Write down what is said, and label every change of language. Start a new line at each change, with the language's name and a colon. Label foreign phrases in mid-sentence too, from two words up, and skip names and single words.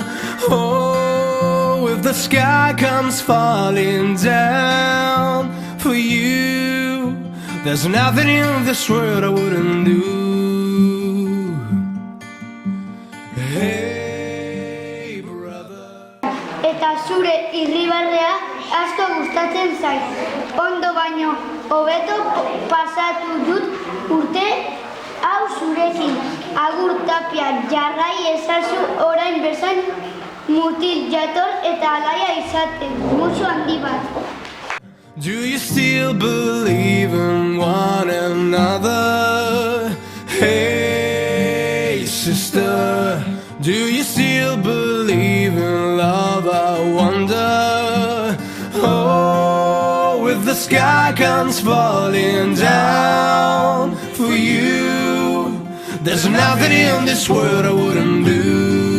English: Oh, if the sky comes falling down for you, there's nothing in this world I wouldn't do. Hey brother.
Basque: Eta zure irribarrea asko gustatzen zait. Ondo baino hobeto pasatu dut urte hau zurekin. Agur Tapia, jarrai ezazu orain bezain mutil jator eta alaia izaten. Musu handi bat.
English: Do you still believe in one another? Hey sister, do you still believe in love? I wonder. Oh, if the sky comes falling down for you, there's nothing in this world I wouldn't do.